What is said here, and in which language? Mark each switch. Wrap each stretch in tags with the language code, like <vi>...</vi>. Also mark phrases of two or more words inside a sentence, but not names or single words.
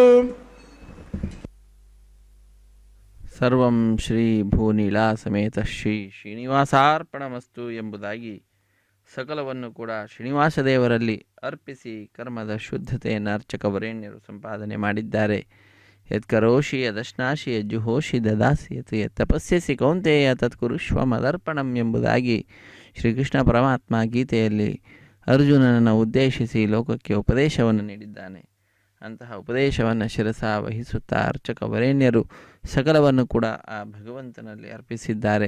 <sa>ಸರ್ವಂ ಶ್ರೀ ಭೂನೀಲಾ ಸಮೇತ ಶ್ರೀ ಶ್ರೀನಿವಾಸಾರ್ಪಣಮಸ್ತು</sa> <kn>ಎಂಬುದಾಗಿ ಸಕಲವನ್ನು ಕೂಡ ಶ್ರೀನಿವಾಸ ದೇವರಲ್ಲಿ ಅರ್ಪಿಸಿ ಕರ್ಮದ ಶುದ್ಧತೆಯನ್ನು ಅರ್ಚಕ ವರೇಣ್ಯರು ಸಂಪಾದನೆ ಮಾಡಿದ್ದಾರೆ.</kn> <sa>ಯತ್ಕರೋಷಿ ಯದಶ್ನಾಶಿ ಯಜ್ಜುಹೋಷಿ ದದಾಸಿ ಯತ್ ತಪಸ್ಯಸಿ ಕೌಂತೆಯ ತತ್ಕುರುಷ್ವ ಮದರ್ಪಣಂ</sa> <kn>ಎಂಬುದಾಗಿ ಶ್ರೀಕೃಷ್ಣ ಪರಮಾತ್ಮ ಗೀತೆಯಲ್ಲಿ ಅರ್ಜುನನನ್ನು ಉದ್ದೇಶಿಸಿ ಲೋಕಕ್ಕೆ ಉಪದೇಶವನ್ನು ನೀಡಿದ್ದಾನೆ. ಅಂತಹ ಉಪದೇಶವನ್ನು ಶಿರಸ ವಹಿಸುತ್ತಾ ಅರ್ಚಕ ವರೇಣ್ಯರು ಸಕಲವನ್ನು ಕೂಡ ಆ ಭಗವಂತನಲ್ಲಿ ಅರ್ಪಿಸಿದ್ದಾರೆ.</kn>